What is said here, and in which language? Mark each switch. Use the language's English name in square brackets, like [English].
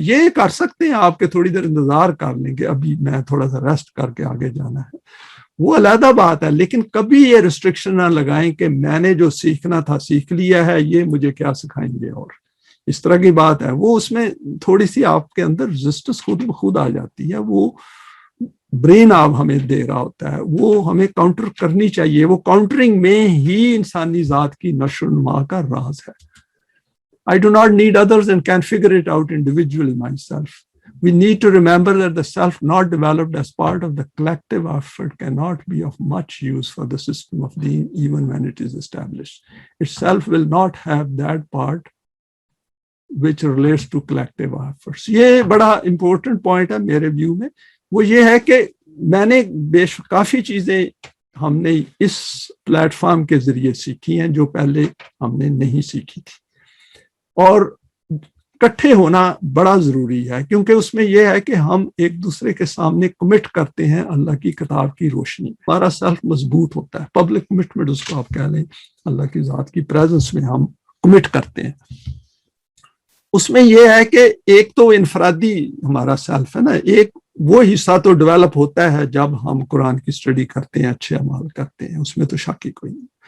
[Urdu] یہ کر سکتے ہیں آپ کے تھوڑی دیر انتظار کر لیں کہ ابھی میں تھوڑا سا ریسٹ کر کے آگے جانا ہے, وہ علیحدہ بات ہے, لیکن کبھی یہ ریسٹرکشن نہ لگائیں کہ میں نے جو سیکھنا تھا سیکھ لیا ہے, یہ مجھے کیا سکھائیں گے. اور اس طرح کی بات ہے, وہ اس میں تھوڑی سی آپ کے اندر ریزسٹنس خود آ جاتی ہے. وہ برین آپ ہمیں دے رہا ہوتا ہے, وہ ہمیں کاؤنٹر کرنی چاہیے. وہ کاؤنٹرنگ میں ہی انسانی ذات کی نشو و نما کا راز ہے. [English] I do not need others and can figure it out individually myself. We need to remember that the self not developed as part of the collective effort cannot be of much use for the system of being even when it is established. Itself will not have that part which relates to collective efforts. [Urdu] یہ بڑا important point ہے میرے view میں. وہ یہ ہے کہ میں نے کافی چیزیں ہم نے اس پلیٹ فارم کے ذریعے سیکھی ہیں جو پہلے ہم نے نہیں سیکھی تھی, اور اکٹھے ہونا بڑا ضروری ہے، کیونکہ اس میں یہ ہے کہ ہم ایک دوسرے کے سامنے کمٹ کرتے ہیں اللہ کی کتاب کی روشنی میں، ہمارا سیلف مضبوط ہوتا ہے، پبلک کمٹمنٹ اس کو آپ کہہ لیں، اللہ کی ذات کی پریزنس میں ہم کمٹ کرتے ہیں۔ اس میں یہ ہے کہ ایک تو انفرادی ہمارا سیلف ہے نا، ایک وہ حصہ تو ڈیولپ ہوتا ہے جب ہم قرآن کی اسٹڈی کرتے ہیں، اچھے اعمال کرتے ہیں، اس میں تو شک ہی کوئی نہیں،